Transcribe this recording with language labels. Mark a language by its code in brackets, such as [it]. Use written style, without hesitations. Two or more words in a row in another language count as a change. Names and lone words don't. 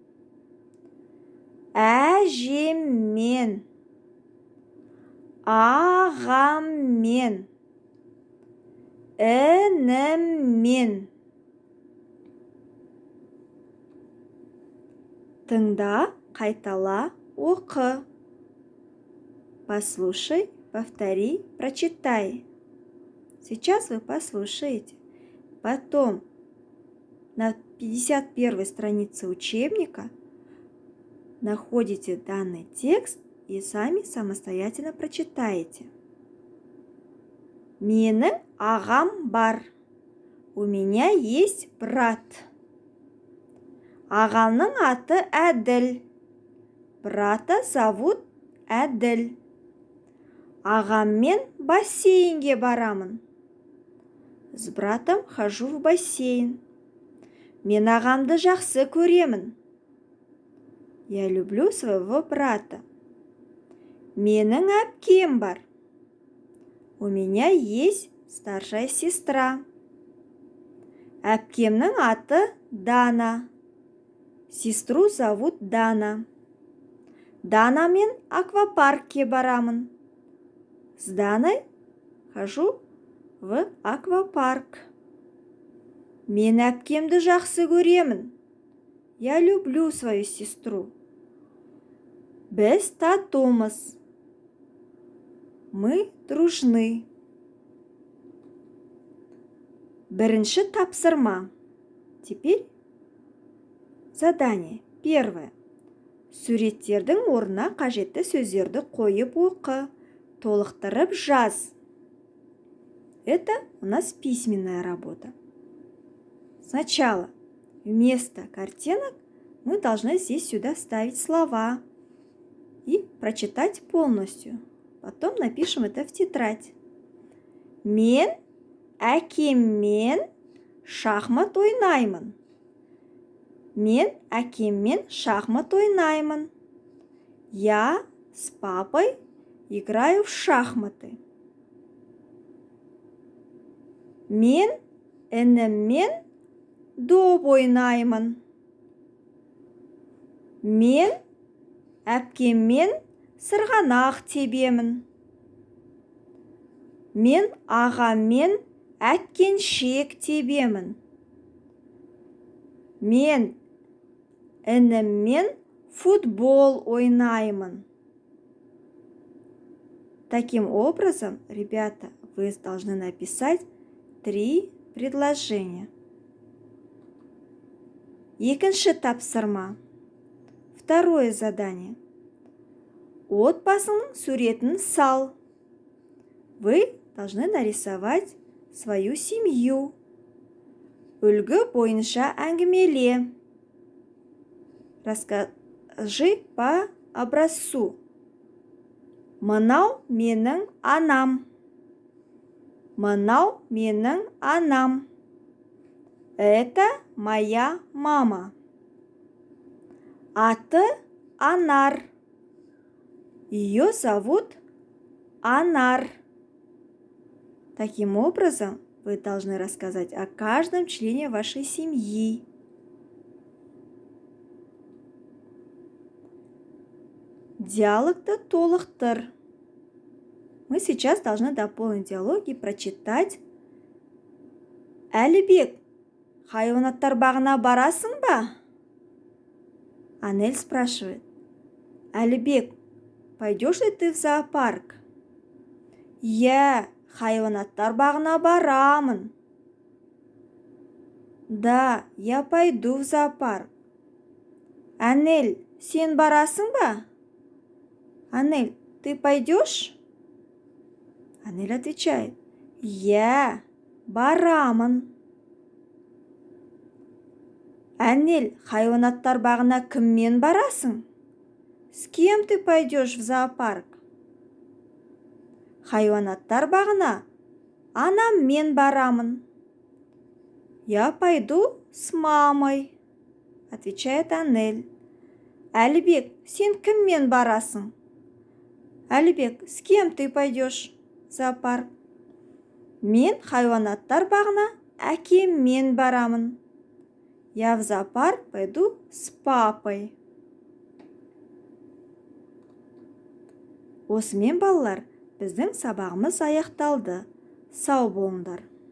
[kk] Әжеммен. Ағаммен. Ініммен. Тыңда, қайтала, оқы. [ru] Послушай, повтори, прочитай. Сейчас вы послушаете. Потом на 51 странице учебника находите данный текст и сами самостоятельно прочитаете. [kk] Менің ағам бар. [ru] У меня есть брат. [kk] Ағамның аты Әділ. [ru] Брата зовут Әділ. [kk] Ағаммен бассейнге барамын. [ru] С братом хожу в бассейн. [kk] Мен ағамды жақсы көремін. [ru] Я люблю своего брата. [kk] Менің әпкем бар. [ru] У меня есть старшая сестра. [kk] Әпкемнің аты Дана. [ru] Сестру зовут Дана. [kk] Данамен аквапаркке барамын. [ru] С Даной хожу в аквапарк. [kk] Мен әпкемді жақсы көремін. [ru] Я люблю свою сестру. [kk] Біз татумыз. [ru] Мы дружны. [kk] Бірінші тапсырма. [ru] Теперь задание. Первое. [kk] Суреттердің орнына қажетті сөздерді қойып оқы. Толықтырып жаз. [ru] Это у нас письменная работа. Сначала вместо картинок мы должны здесь сюда ставить слова и прочитать полностью. Потом напишем это в тетрадь. [kk] Мен әкеммен шахмат ойнаймын. Мен әкеммен шахмат ойнаймын. [ru] Я с папой играю в шахматы. [kk] Мен ініммен доп ойнаймын. Мен әпкеммен сырғанақ тебемін. Мен ағаммен әткеншек тебемін. Мен ініммен футбол ойнаймын. [ru] Таким образом, ребята, вы должны написать 3 предложения. [kk] Екінші тапсырма. [ru] Второе задание. [kk] отбасыңның суретін сал. [ru] Вы должны нарисовать свою семью. [kk] Үлгі бойынша әңгімеле. [ru] Расскажи по образцу. [kk] Мынау менің анам. Мынау менің анам. [ru] Это моя мама. Аты Анар. Ее зовут Анар. Таким образом, вы должны рассказать о каждом члене вашей семьи. [kk] Диалогты толықтыр. [ru] Мы сейчас должны дополнить диалог и прочитать. [kk] Әлібек, хайуанаттар бағына барасың ба? [ru] Анель спрашивает. Әлібек, пойдешь ли ты в зоопарк? [kk] Я хайуанаттар бағына барамын. [ru] Да, я пойду в зоопарк. [kk] Анель, сен барасың ба? [ru] Анель, ты пойдешь? Анель отвечает. [kk] Я барамын. Анель, хайуанаттар бағына кіммен барасың? [ru] С кем ты пойдешь в зоопарк? [kk] Хайуанаттар бағына анаммен барамын. [ru] Я пойду с мамой, отвечает Анель. [kk] Әлібек, сен кіммен барасың? [ru] Әлібек, с кем ты пойдешь в зоопарк? [kk] Мен хайуанаттар бағына әкеммен барамын. [ru] Я в зоопарк пойду с папой. [kk] Осымен балалар, біздің сабағымыз аяқталды. Сау болыңдар.